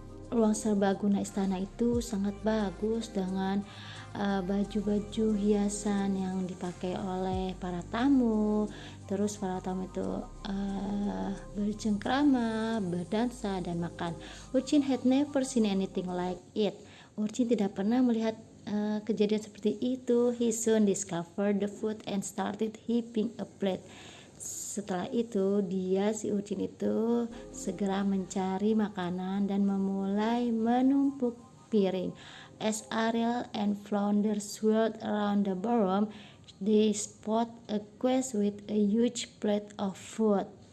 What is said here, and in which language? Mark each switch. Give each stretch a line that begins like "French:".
Indonesian: Ruang serbaguna istana itu sangat bagus dengan baju-baju hiasan yang dipakai oleh para tamu. Terus para tamu itu bercengkrama, berdansa, dan makan.
English: Urchin had never seen anything like it.
Indonesian: Urchin tidak pernah melihat kejadian seperti itu.
English: He soon discovered the food and started heaping a plate.
Indonesian: Setelah itu si Urchin itu segera mencari makanan dan memulai menumpuk piring.
English: As Ariel and Flounder swirled around the ballroom, they spot a quest with a huge plate of food.